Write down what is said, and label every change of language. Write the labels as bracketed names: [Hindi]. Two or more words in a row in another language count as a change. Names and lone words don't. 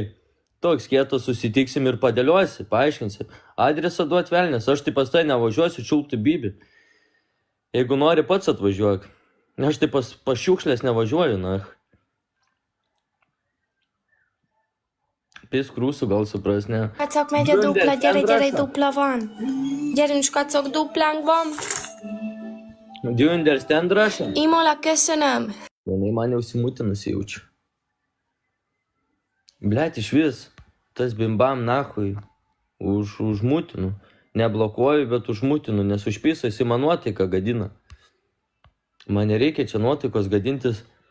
[Lithuanian] Toks kietas, susitiksim ir padėliosi, paaiškinsi. Adresą duot velnės, aš tai pas tai nevažiuosiu čiulpti bybį. Jeigu nori, pats atvažiuok. Aš tai pas šiukšlės nevažiuoju, na. Piskrūsų gal supras, ne. [Hungarian] Kacok megy a dupla, gyere, dupla van. Gyerünk, kacok, duplánk van. [English] Do you understand Russian? [Hungarian] Imola, köszönöm. [Lithuanian] Vienai man jau simutinusi jaučiu. Blet, iš vis, tas bimbam nahui, užmutinu. Neblokuoju, bet užmutinu, nes užpiso jis man nuotaiką gadina. Man nereikia čia nuotaikos gadintis.